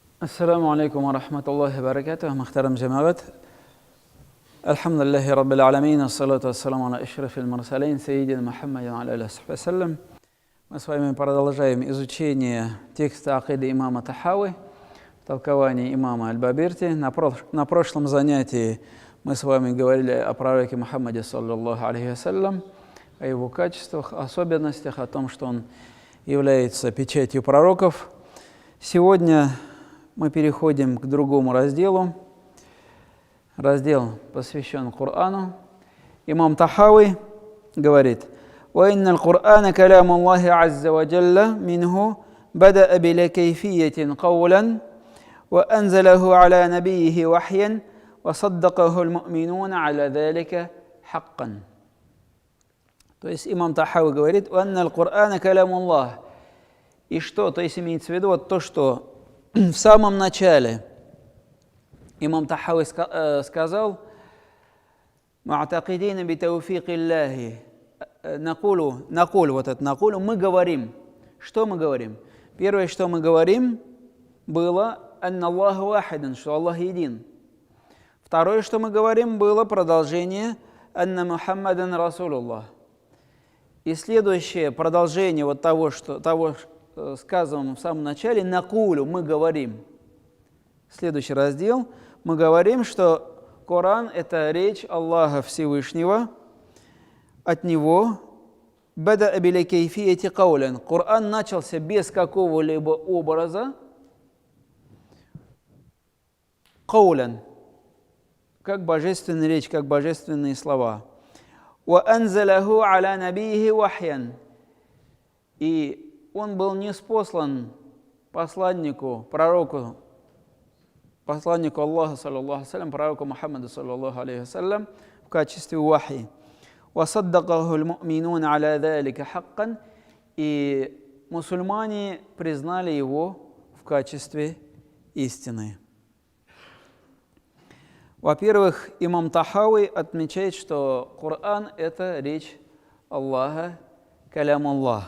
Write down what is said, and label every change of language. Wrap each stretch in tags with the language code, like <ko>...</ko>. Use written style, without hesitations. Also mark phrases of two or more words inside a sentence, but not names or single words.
<ar>السلام عليكم ورحمة الله وبركاته. محترم جماعة، الحمد لله رب العالمين، والصلاة والسلام على أشرف المرسلين سيدنا Мухаммад وعلى آله وصحبه.</ar> <ru>Мы с вами продолжаем изучение текста акиды имама Тахави, толкования имама Аль-Бабирти. На прошлом занятии мы с вами говорили о пророке Мухаммаде,</ru> <ar>صلى الله عليه وسلم,</ar> <ru>о его качествах, особенностях, о том, что он является печатью пророков. Сегодня мы переходим к другому разделу. Раздел посвящен Корану. Имам Тахави говорит:</ru> <ar>وإن القرآن كلام الله عز وجل منه بدأ بلا كيفية قولا وأنزله على نبيه وحيا وصدقه المؤمنون على ذلك حقا.</ar> <ru>То есть имам Тахави говорит:</ru> <ar>وأن القرآن كلام الله.</ar> <ru>И что? То есть имеется в виду вот то, что в самом начале имам Тахави сказал:</ru> <ar>«معتقدين بتوفيق الله».</ar> <ru>Накулу, мы говорим. Что мы говорим? Первое, что мы говорим, было</ru> <ar>«أن الله واحدا»,</ar> <ru>что Аллах един. Второе, что мы говорим, было продолжение</ru> <ar>«أن محمدا رسول الله».</ar> <ru>И следующее продолжение вот того, сказанного в самом начале, «Накулу», мы говорим. Следующий раздел, мы говорим, что Коран – это речь Аллаха Всевышнего, от него</ru> <ar>«بدا بلا كيفية قولا».</ar> <ru>Коран начался без какого-либо образа, каулян, как божественная речь, как божественные слова.</ru> <ar>«وأنزله على نبيه وحيا».</ar> <ru>И он был ниспослан посланнику, пророку Аллаха,</ru> <ar>صلى الله عليه وسلم,</ar> <ru>пророку Мухаммаду,</ru> <ar>صلى الله عليه وسلم,</ar> <ru>в качестве вахи.</ru> <ar>وَصَدَّقَهُ الْمُؤْمِنُونَ عَلَى ذَلِكَ حَقًّا.</ar> <ru>И мусульмане признали его в качестве истины. Во-первых, имам Тахави отмечает, что Коран – это речь Аллаха,</ru> <ar>كلام الله.</ar>